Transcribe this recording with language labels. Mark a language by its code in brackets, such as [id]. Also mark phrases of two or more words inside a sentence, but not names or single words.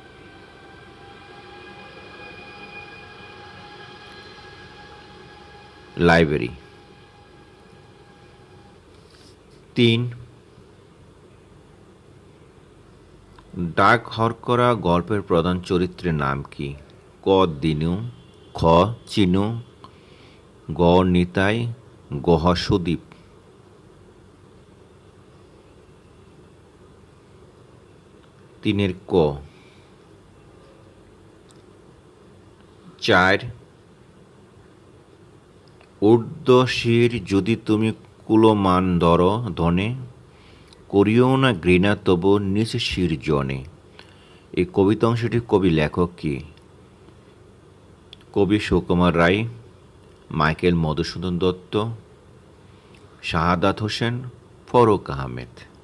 [bn] লাইব্রেরি। 3. ডাক হরকরা গল্পের প্রধান চরিত্রের নাম কি? ক. দিনু। খ. চিনু। গ. নিতাই। গহ. সুদীপ। তিনের ক। 4. ঊর্ধ্বশির যদি তুমি কুলমান ধর ধনে, করিও না ঘৃণা তবু নিজ শির জনে। এই কবিতা অংশটির কবি লেখক কি? কবি সুকুমার রায়, মাইকেল মধুসূদন দত্ত, শাহাদাত হোসেন, ফরুক আহমেদ।